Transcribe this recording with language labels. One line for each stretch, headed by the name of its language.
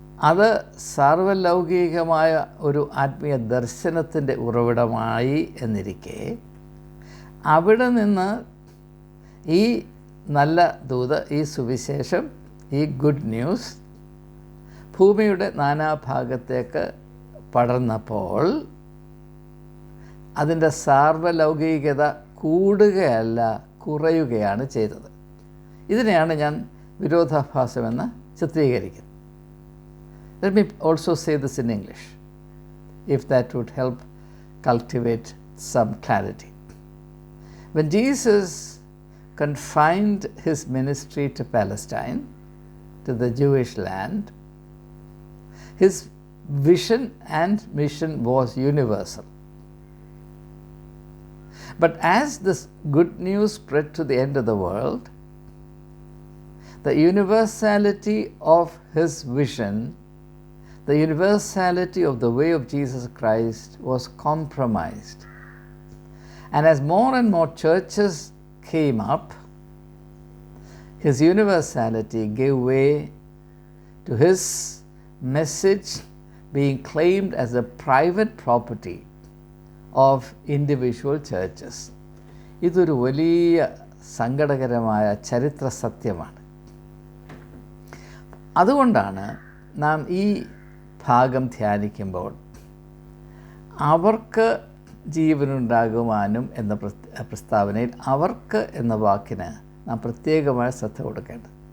Malayalam: അത് സാർവലൗകികമായ ഒരു ആത്മീയ ദർശനത്തിൻ്റെ ഉറവിടമായി എന്നിരിക്കെ, അവിടെ നിന്ന് ഈ നല്ല ദൂത്, ഈ സുവിശേഷം, ഈ ഗുഡ് ന്യൂസ് ഭൂമിയുടെ നാനാഭാഗത്തേക്ക് പടർന്നപ്പോൾ അതിൻ്റെ സാർവലൗകികത കൂടുകയല്ല, കുറയുകയാണ് ചെയ്തത്. ഇതിനെയാണ് ഞാൻ വിരോധാഭാസമെന്ന് ചിത്രീകരിക്കുന്നത്.
English: Let me also say this in English, if that would help cultivate some clarity. When Jesus confined his ministry to Palestine, to the Jewish land, his vision and mission was universal. But as this good news spread to the end of the world, the universality of his vision, the universality of the way of Jesus Christ was compromised. And as more and more churches came up, his universality gave way to his message being claimed as a private property of individual churches.
Malayalam: ഇതൊരു വലിയ സങ്കടകരമായ ചരിത്ര സത്യമാണ്. അതുകൊണ്ടാണ് നാം ഈ ഭാഗം ധ്യാനിക്കുമ്പോൾ അവർക്ക് ജീവനുണ്ടാകുവാനും എന്ന പ്രസ്താവനയിൽ അവർക്ക് എന്ന വാക്കിന് നാം പ്രത്യേകമായ ശ്രദ്ധ കൊടുക്കേണ്ടത്.